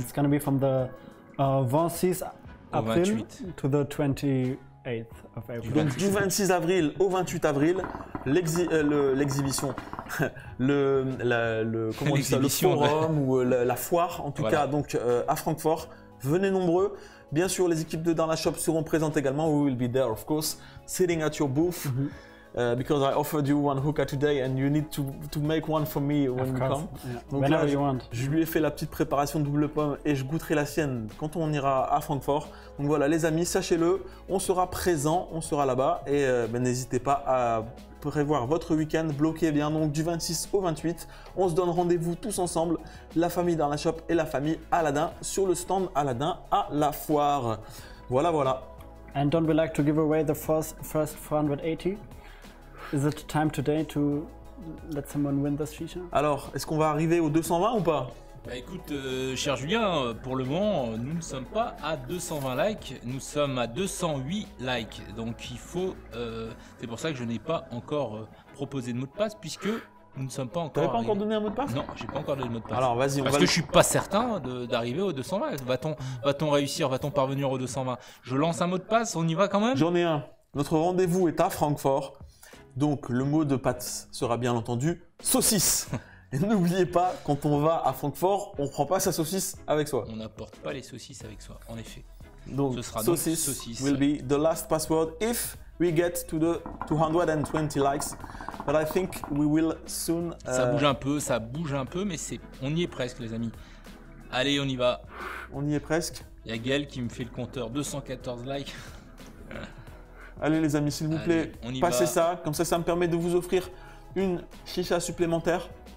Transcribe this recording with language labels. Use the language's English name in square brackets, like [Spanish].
[English] it's going to be from the 26 April 28. to the 28th of April. [French] Donc du 26 avril au 28 avril, l'exhibition, comment on dit ça, le forum ou la foire en tout cas donc à Francfort. Venez nombreux. Bien sûr, les équipes de Darna Shop seront présentes également. [English] We will be there, of course, sitting at your booth. Because I offered you one hookah today and you need to make one for me when you come. Yeah. [French] Donc [English] Whenever [French] là, [English] you want. [French] je lui ai fait la petite préparation de double pomme et je goûterai la sienne quand on ira à Francfort. Donc voilà les amis, sachez-le, on sera présent, on sera là-bas et n'hésitez pas à prévoir votre week-end, bloquez bien donc du 26 au 28. On se donne rendez-vous tous ensemble, la famille Darna Shop et la famille Aladdin sur le stand Aladdin à la foire. Voilà. [English] And don't we like to give away the first 480? Is it time today to let someone win this shisha? [French] Alors, est-ce qu'on va arriver aux 220 ou pas? Bah écoute, cher Julien, pour le moment, nous ne sommes pas à 220 likes, nous sommes à 208 likes. Donc il faut, c'est pour ça que je n'ai pas encore proposé de mot de passe puisque nous ne sommes pas encore. T'avais pas arrivés. encore donné un mot de passe? Non, j'ai pas encore donné de mot de passe. Alors vas-y, Parce que je suis pas certain d'arriver aux 220. Va-t-on réussir, va-t-on parvenir aux 220? Je lance un mot de passe, on y va quand même? J'en ai un. Notre rendez-vous est à Francfort. Donc le mot de passe sera bien entendu saucisse. Et n'oubliez pas, quand on va à Francfort, on prend pas sa saucisse avec soi. On n'apporte pas les saucisses avec soi, en effet. Donc Ce sera donc saucisse saucisse. [English] will be the last password if we get to the 220 likes. But I think we will soon. [French] Ça bouge un peu, mais on y est presque, les amis. Allez, on y va. On y est presque. Il y a Gaël qui me fait le compteur, 214 likes. Allez les amis, s'il vous plaît, on y passez va. ça. Comme ça me permet de vous offrir une chicha supplémentaire.